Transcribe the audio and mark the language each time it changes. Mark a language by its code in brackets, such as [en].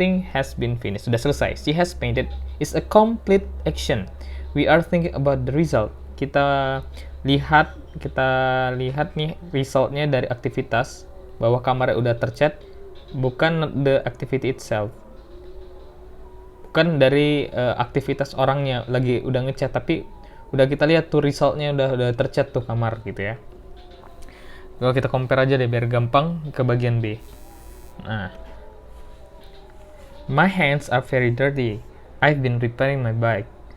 [id] Sudah selesai. [en] She has painted is a complete action. We are thinking about the result. [id] Kita lihat nih resultnya dari aktivitas, bahwa kamarnya udah tercat, bukan [en] the activity itself, [id] bukan dari aktivitas orangnya lagi udah ngecat, tapi udah kita lihat tuh resultnya udah tercat tuh kamar gitu ya. Kalau kita compare aja deh biar gampang ke bagian B. [en] Nah, my hands are very dirty. I've been repairing my bike.